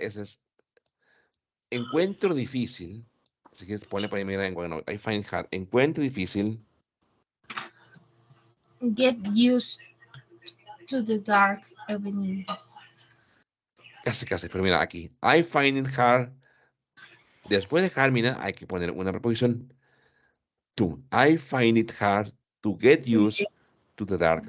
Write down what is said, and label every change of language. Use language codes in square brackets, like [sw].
[es] Ese es encuentro difícil. Si quieres ponle para mí en bueno, [en] I find it hard. [es] Encuentro difícil. [en] get used to the dark evenings. [es] Casi, pero mira aquí. [en] I find it hard. [es] Después de hard, mira, hay que poner una preposición. [en] To. I find it hard to get used to the dark.